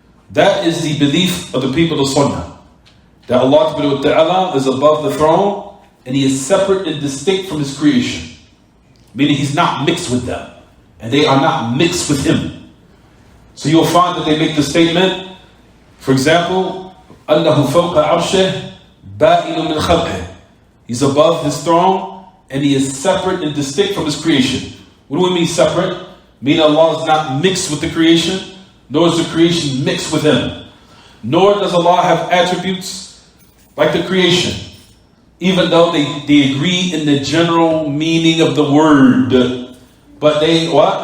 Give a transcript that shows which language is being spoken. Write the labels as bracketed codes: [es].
[en] That is the belief of the people of Sunnah. That Allah subhanahu wa ta'ala is above the throne and He is separate and distinct from His creation. Meaning He's not mixed with them. And they are not mixed with Him. So you'll find that they make the statement, for example, [ar] أنه فوق عرشه بائن من خلقه. [en] He's above his throne and he is separate and distinct from his creation. What do we mean separate? Meaning Allah is not mixed with the creation, nor is the creation mixed with him. Nor does Allah have attributes like the creation, even though they agree in the general meaning of the word. But they, what?